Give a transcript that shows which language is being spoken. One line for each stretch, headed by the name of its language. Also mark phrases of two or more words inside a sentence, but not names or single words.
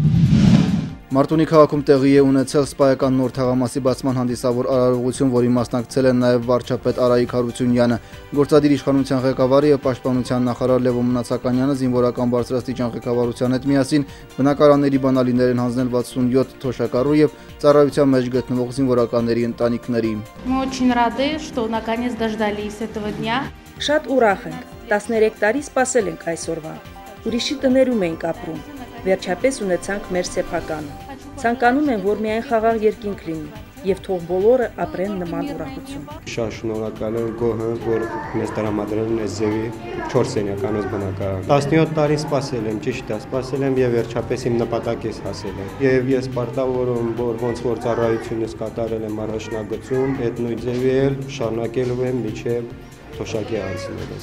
Armenian: Մարտունի քաղաքում տեղի է ունեցել սպայական նոր թաղամասի բացման հանդիսավոր արարողություն, որի մասնակցել են նաև վարչապետ Արայիկ Հարությունյանը, գործադիր իշխանության ղեկավարը եւ պաշտպանության նախարար Լևոն Մնացականյանը զինվորական բարձրաստիճան ղեկավարության հետ միասին բնակարանների բանալիներ են հանձնել 67 թոշակառու եւ ծառայության մեջ գտնվող զինվորականների ընտանիքների։
Russian: Мы очень рады, что наконец дождались этого дня.
Armenian: Շատ ուրախ ենք, 13 տարի սպասել ենք այսօրվան։ Ուրիշի տներում ենք ապրում։ Վերջապես ունեցանք մեր սեփականը։ Ցանկանում եմ, որ միայն խաղաղ երկինք լինի եւ թող բոլորը ապրեն նման ուրախություն։ Շատ շնորհակալ եմ գոհ, որ մեզ տրամադրել են այս ձևի 4 սենյականոց բնակարան։ 17 տարի սպասել եմ, ճիշտ է, սպասել եմ եւ վերջապես իմ նպատակից հասել եմ։ Եվ ես պարտավորում, որ ոնց որ ծառայությունս կատարել եմ առաջնագծում, այդ նույն ձևի էլ շարունակելու եմ մինչեւ թոշակի անցնելս։